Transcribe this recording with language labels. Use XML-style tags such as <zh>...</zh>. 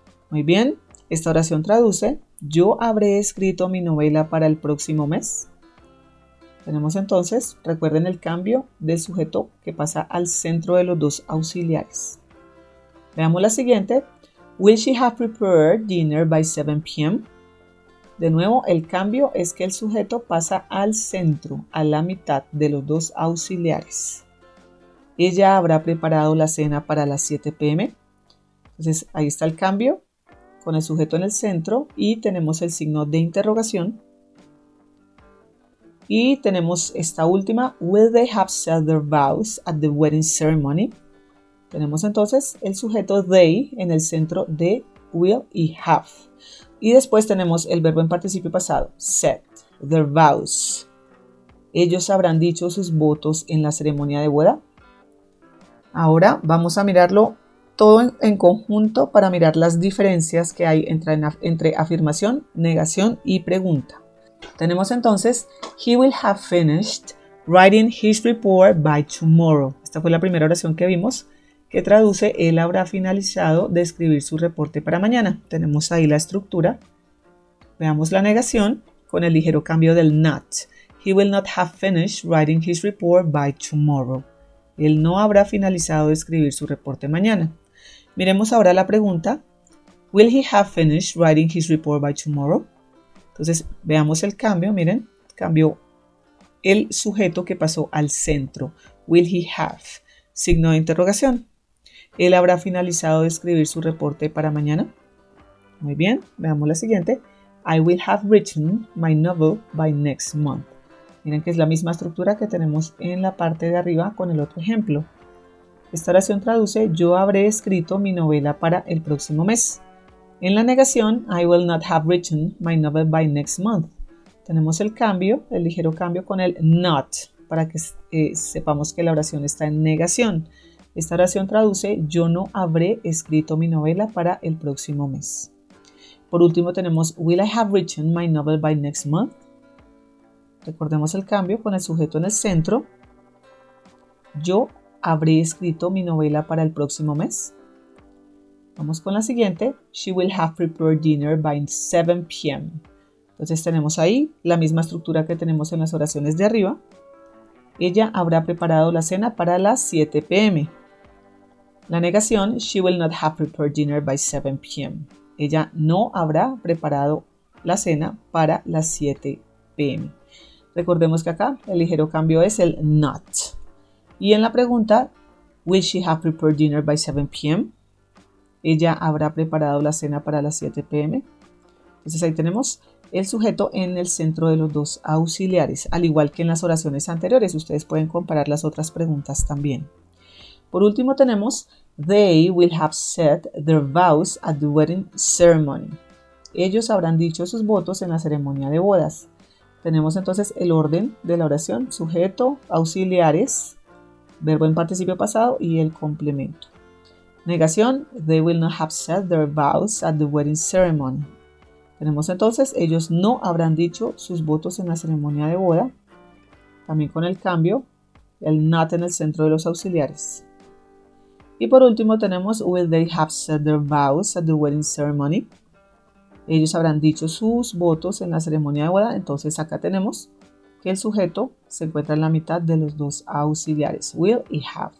<es>Muy bien, esta oración traduce, yo habré escrito mi novela para el próximo mes. Tenemos entonces, recuerden el cambio del sujeto que pasa al centro de los dos auxiliares. Veamos la siguiente.</es> <en>Will she have prepared dinner by 7 p.m.?</en> <es>De nuevo, el cambio es que el sujeto pasa al centro, a la mitad de los dos auxiliares. Ella habrá preparado la cena para las 7 p.m. Entonces, ahí está el cambio con el sujeto en el centro y tenemos el signo de interrogación. Y tenemos esta última,</es> <en>will they have said their vows at the wedding ceremony?</en> <es>Tenemos entonces el sujeto they en el centro de will y have. Y después tenemos el verbo en participio pasado,</es> <en>said, their vows.</en> <es>¿Ellos habrán dicho sus votos en la ceremonia de boda? Ahora vamos a mirarlo todo en conjunto para mirar las diferencias que hay entre afirmación, negación y pregunta. Tenemos entonces,</es> <en>he will have finished writing his report by tomorrow.</en> <es>Esta fue la primera oración que vimos, que traduce, él habrá finalizado de escribir su reporte para mañana. Tenemos ahí la estructura. Veamos la negación con el ligero cambio del not.</es> <en>He will not have finished writing his report by tomorrow.</en> <es>Él no habrá finalizado de escribir su reporte mañana. Miremos ahora la pregunta.</es> <en>Will he have finished writing his report by tomorrow?</en> <es>Entonces, veamos el cambio, miren, cambió el sujeto que pasó al centro.</es> <en>Will he have?</en> <es>Signo de interrogación. ¿Él habrá finalizado de escribir su reporte para mañana? Muy bien, veamos la siguiente.</es> <en>I will have written my novel by next month.</en> <es>Miren que es la misma estructura que tenemos en la parte de arriba con el otro ejemplo. Esta oración traduce, yo habré escrito mi novela para el próximo mes. En la negación,</es> <en>I will not have written my novel by next month.</en> <es>Tenemos el cambio, el ligero cambio con el not, para que sepamos que la oración está en negación. Esta oración traduce, yo no habré escrito mi novela para el próximo mes. Por último tenemos,</es> <en>will I have written my novel by next month?</en> <es>Recordemos el cambio con el sujeto en el centro. Yo habré escrito mi novela para el próximo mes. Vamos con la siguiente.</es> <en>She will have prepared dinner by 7 p.m.</en> <es>Entonces tenemos ahí la misma estructura que tenemos en las oraciones de arriba. Ella habrá preparado la cena para las 7 p.m. La negación,</es> <en>she will not have prepared dinner by 7 p.m.</en> <es>Ella no habrá preparado la cena para las 7 p.m. Recordemos que acá el ligero cambio es el not. Y en la pregunta,</es> <en>will she have prepared dinner by 7 p.m.?</en> <es>Ella habrá preparado la cena para las 7 p.m. Entonces ahí tenemos el sujeto en el centro de los dos auxiliares, al igual que en las oraciones anteriores. Ustedes pueden comparar las otras preguntas también. Por último tenemos,</es> <en>they will have said their vows at the wedding ceremony.</en> <es>Ellos habrán dicho sus votos en la ceremonia de bodas. Tenemos entonces el orden de la oración, sujeto, auxiliares, verbo en participio pasado y el complemento.</es> <en>Negación, they will not have said their vows at the wedding ceremony.</en> <es>Tenemos entonces, ellos no habrán dicho sus votos en la ceremonia de boda. También con el cambio, el not en el centro de los auxiliares. Y por último tenemos, will they have said their vows at the wedding ceremony? Ellos habrán dicho sus votos en la ceremonia de boda. Entonces acá tenemos que el sujeto se encuentra en la mitad de los dos auxiliares. Will y have.</es>